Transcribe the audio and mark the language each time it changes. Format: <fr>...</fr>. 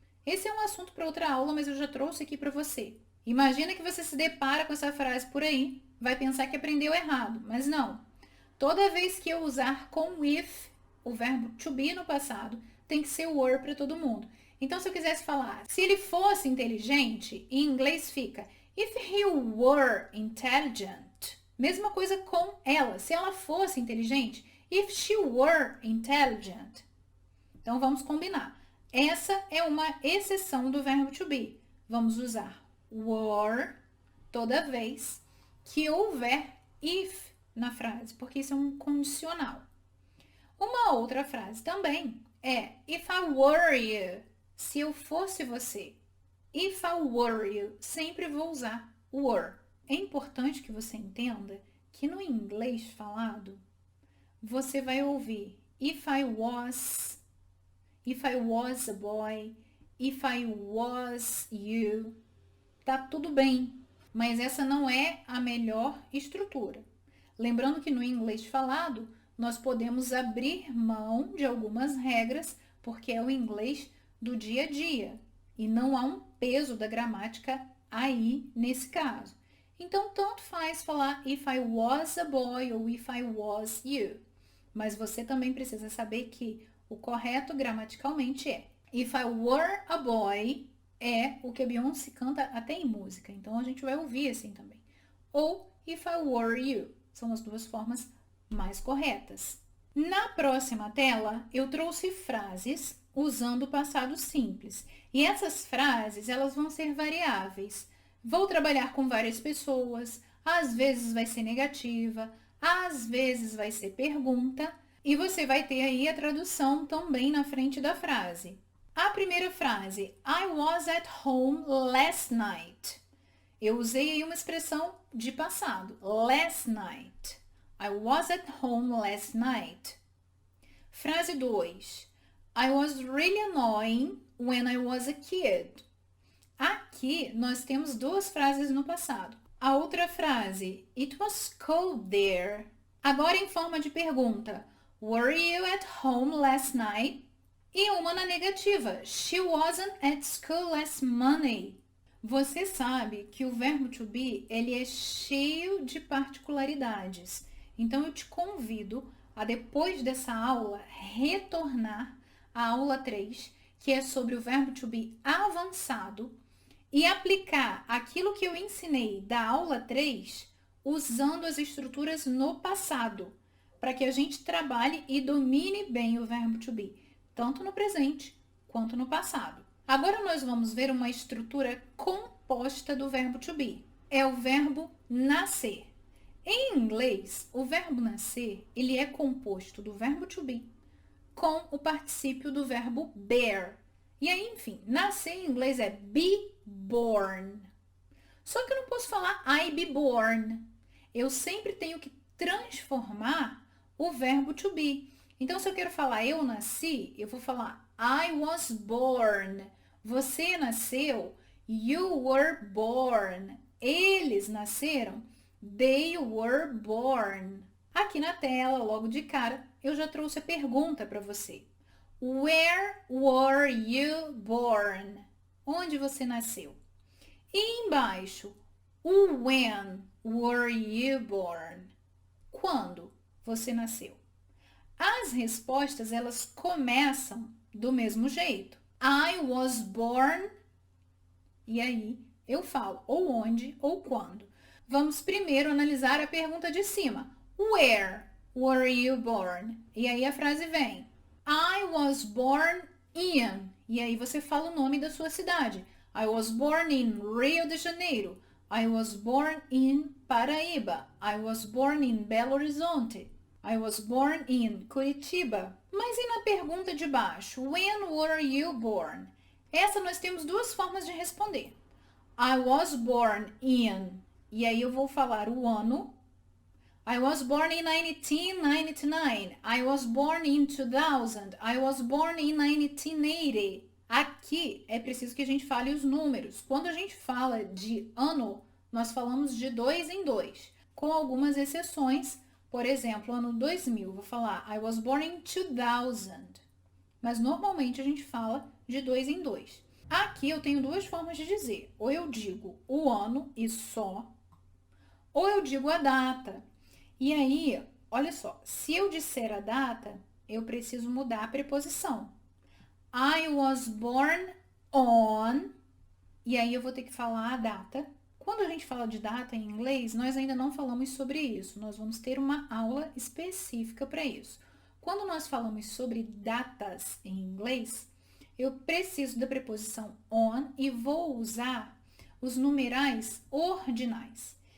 <pt>Esse é um assunto para outra aula, mas eu já trouxe aqui para você. Imagina que você se depara com essa frase por aí, vai pensar que aprendeu errado, mas não. Toda vez que eu usar com if, o verbo to be no passado, tem que ser were para todo mundo. Então, se eu quisesse falar, se ele fosse inteligente, em inglês fica</pt> <en>if he were intelligent.</en> <pt>Mesma coisa com ela. Se ela fosse inteligente,</pt> <en>if she were intelligent.</en> <pt>Então, vamos combinar. Essa é uma exceção do verbo to be. Vamos usar were toda vez que houver if na frase, porque isso é um condicional. Uma outra frase também é</pt> <en>if I were you,</en> <pt>se eu fosse você.</pt> <en>If I were you,</en> <pt>sempre vou usar</pt> <en>were.</en> <pt>É importante que você entenda que no inglês falado, você vai ouvir</pt> <en>if I was a boy, if I was you,</en> <pt>tá tudo bem, mas essa não é a melhor estrutura. Lembrando que no inglês falado, nós podemos abrir mão de algumas regras, porque é o inglês do dia a dia, e não há um peso da gramática aí nesse caso. Então, tanto faz falar</pt> <en>if I was a boy</en> <pt>ou</pt> <en>if I was you.</en> <pt>Mas você também precisa saber que o correto gramaticalmente é</pt> <en>if I were a boy,</en> <pt>é o que a Beyoncé canta até em música. Então, a gente vai ouvir assim também. Ou</pt> <en>if I were you.</en> <pt>São as duas formas mais corretas. Na próxima tela, eu trouxe frases usando o passado simples. E essas frases, elas vão ser variáveis. Vou trabalhar com várias pessoas, às vezes vai ser negativa, às vezes vai ser pergunta, e você vai ter aí a tradução também na frente da frase. A primeira frase,</pt> <en>I was at home last night.</en> <pt>Eu usei aí uma expressão de passado, last night.</pt> <en>I was at home last night.</en> <pt>Frase 2.</pt> <en>I was really annoying when I was a kid.</en> <pt>Aqui nós temos duas frases no passado. A outra frase,</pt> <en>it was cold there.</en> <pt>Agora em forma de pergunta,</pt> <en>were you at home last night?</en> <pt>E uma na negativa,</pt> <en>she wasn't at school last Monday.</en> <pt>Você sabe que o verbo to be, ele é cheio de particularidades. Então, eu te convido a, depois dessa aula, retornar à aula 3, que é sobre o verbo to be avançado, e aplicar aquilo que eu ensinei da aula 3, usando as estruturas no passado, para que a gente trabalhe e domine bem o verbo to be, tanto no presente quanto no passado. Agora nós vamos ver uma estrutura composta do verbo to be. É o verbo nascer. Em inglês, o verbo nascer, ele é composto do verbo to be com o particípio do verbo bear. E aí, enfim, nascer em inglês é be born. Só que eu não posso falar</pt> <en>I be born.</en> <pt>Eu sempre tenho que transformar o verbo to be. Então, se eu quero falar eu nasci, eu vou falar</pt> <en>I was born.</en> <pt>Você nasceu,</pt> <en>you were born.</en> <pt>Eles nasceram,</pt> <en>they were born.</en> <pt>Aqui na tela, logo de cara, eu já trouxe a pergunta para você.</pt> <en>Where were you born?</en> <pt>Onde você nasceu? E embaixo,</pt> <en>when were you born?</en> <pt>Quando você nasceu? As respostas, elas começam do mesmo jeito.</pt> <en>I was born,</en> <pt>e aí eu falo ou onde ou quando. Vamos primeiro analisar a pergunta de cima.</pt> <en>Where were you born?</en> <pt>E aí a frase vem.</pt> <en>I was born in.</en> <pt>E aí você fala o nome da sua cidade.</pt> <en>I was born in Rio de Janeiro. I was born in Paraíba. I was born in Belo Horizonte. I was born in Curitiba.</en> <pt>Mas e na pergunta de baixo?</pt> <en>When were you born?</en> <pt>Essa nós temos duas formas de responder.</pt> <en>I was born in.</en> <pt>E aí eu vou falar o ano.</pt> <en>I was born in 1999. I was born in 2000. I was born in 1980.</en> <pt>Aqui é preciso que a gente fale os números. Quando a gente fala de ano, nós falamos de 2 em 2, com algumas exceções. Por exemplo, ano 2000, vou falar</pt> <en>I was born in 2000.</en> <pt>Mas normalmente a gente fala de 2 em 2. Aqui eu tenho duas formas de dizer. Ou eu digo o ano e só, ou eu digo a data. E aí, olha só, se eu disser a data, eu preciso mudar a preposição.</pt> <en>I was born on,</en> <pt>e aí eu vou ter que falar a data. Quando a gente fala de data em inglês, nós ainda não falamos sobre isso. Nós vamos ter uma aula específica para isso. Quando nós falamos sobre datas em inglês, eu preciso da preposição on e vou usar os numerais ordinais.</pt>